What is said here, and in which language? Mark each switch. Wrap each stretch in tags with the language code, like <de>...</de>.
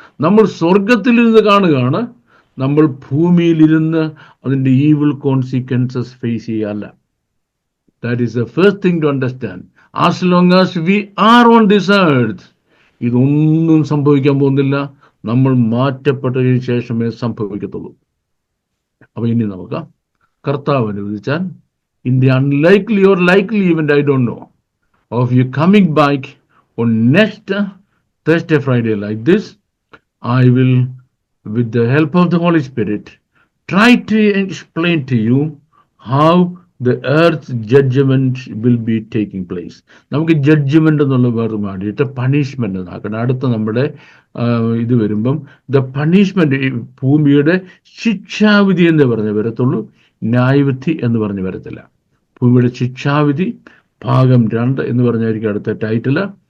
<ml>നമ്മൾ സ്വർഗത്തിലിരുന്ന് കാണുകയാണ്. നമ്മൾ ഭൂമിയിലിരുന്ന് അതിൻ്റെ ഈവിൾ കോൺസിക്വൻസസ് ഫേസ് ചെയ്യല്ല.</ml> <en>That is the first thing to understand. As long as we are on this earth</en> <ml>ഇതൊന്നും സംഭവിക്കാൻ പോകുന്നില്ല. നമ്മൾ മാറ്റപ്പെട്ടതിന് ശേഷമേ സംഭവിക്കത്തുള്ളൂ. അപ്പൊ ഇനി നമുക്ക് കർത്താവ് അനുവദിച്ചാൽ</ml> <en>in the unlikely or likely event, I don't know, of you coming back on next Thursday, Friday like this, I will, with the help of the Holy Spirit, try to explain to you how the earth's judgment will be taking place.</en> <ml>നമുക്ക് judgement എന്നുള്ള വേറെ മാറിയിട്ട് punishment എന്നാക്കണം. അടുത്ത നമ്മുടെ ഇത് വരുമ്പം the punishment, ഭൂമിയുടെ ശിക്ഷാവിധി എന്ന് പറഞ്ഞ് വരത്തുള്ളൂ, ന്യായവിധി എന്ന് പറഞ്ഞ് വരത്തില്ല. ഭൂമിയുടെ ശിക്ഷാവിധി ഭാഗം 2 എന്ന് പറഞ്ഞായിരിക്കും അടുത്ത ടൈറ്റില്.</ml>